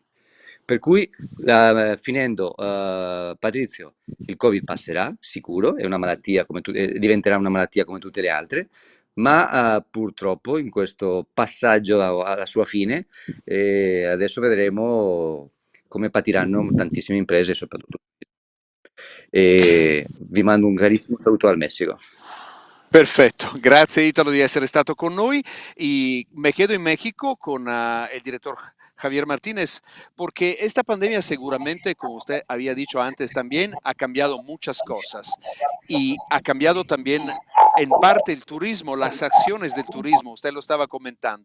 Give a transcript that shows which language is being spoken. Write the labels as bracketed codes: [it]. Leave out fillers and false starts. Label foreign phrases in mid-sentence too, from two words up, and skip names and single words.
[it] Per cui finendo, Patrizio, il Covid passerà, sicuro, è una malattia diventerà una malattia come tutte le altre, ma purtroppo in questo passaggio alla sua fine, adesso vedremo come patiranno tantissime imprese, soprattutto. E vi mando un carissimo saluto al Messico. [es] Perfecto, gracias Ítalo de [it] essere stato con noi [es] y me quedo en México con el director Javier Martínez porque esta pandemia seguramente, como usted había dicho antes también, ha cambiado muchas cosas y ha cambiado también en parte el turismo, las acciones del turismo, usted lo estaba comentando.